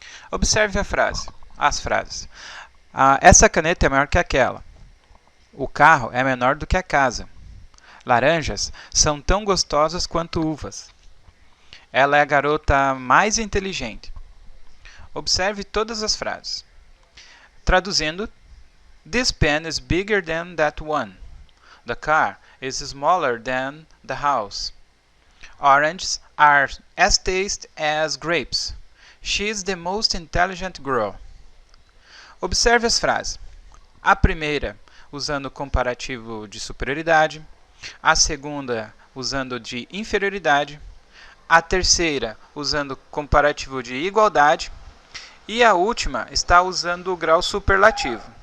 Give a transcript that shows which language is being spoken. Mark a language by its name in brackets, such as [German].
[Portuguese] Observe as frases. Essa caneta é maior que aquela. O carro é menor do que a casa. Laranjas são tão gostosas quanto uvas. Ela é a garota mais inteligente. Observe todas as frases. Traduzindo, [English] this pen is bigger than that one. The car is smaller than the house. Oranges are as tasty as grapes. She is the most intelligent girl. [Portuguese] Observe as frases. A primeira, usando o comparativo de superioridade. A segunda, usando de inferioridade. A terceira, usando o comparativo de igualdade. E a última está usando o grau superlativo.